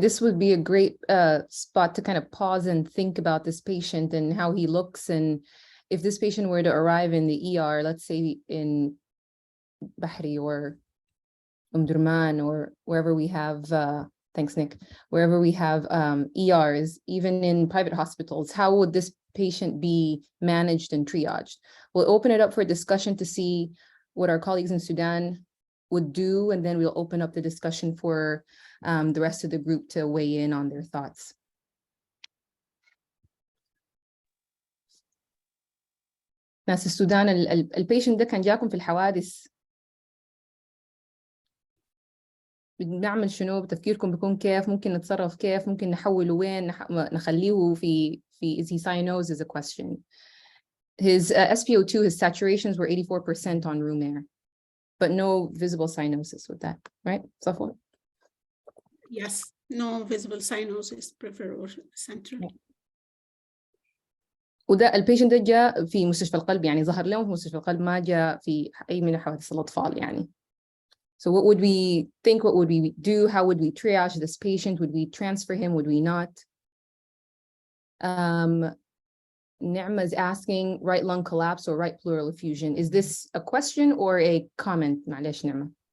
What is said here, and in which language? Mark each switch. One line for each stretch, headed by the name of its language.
English: This would be a great spot to kind of pause and think about this patient and how he looks, and if this patient were to arrive in the ER, let's say in Bahri or Durman or wherever we have, thanks Nick, wherever we have ERs, even in private hospitals, how would this patient be managed and triaged? We'll open it up for discussion to see what our colleagues in Sudan would do, and then we'll open up the discussion for the rest of the group to weigh in on their thoughts.
Arabic: ناس السودان البيشنت ده كان جاكم في الحوادث، بنعمل شنو؟ بتفكيركم بيكون كيف؟ ممكن نتصرف كيف؟ ممكن نحوله وين؟ نخليه في
English: is he cyanosis is a question. His SpO2, his saturations were 84% on room air, but no visible cyanosis with that, right, Safwa? Yes, no visible cyanosis peripheral or central.
Arabic: وده البيشنت ده جاء في مستشفى القلب، يعني ظهر لهم في مستشفى القلب، ما جاء في أي من حوادث الأطفال يعني.
English: So what would we think? What would we do? How would we triage this patient? Would we transfer him? Would we not? Ni'ma is asking right lung collapse or right pleural effusion. Is this a question or a comment?
Arabic: معلش
English: Ni'ma.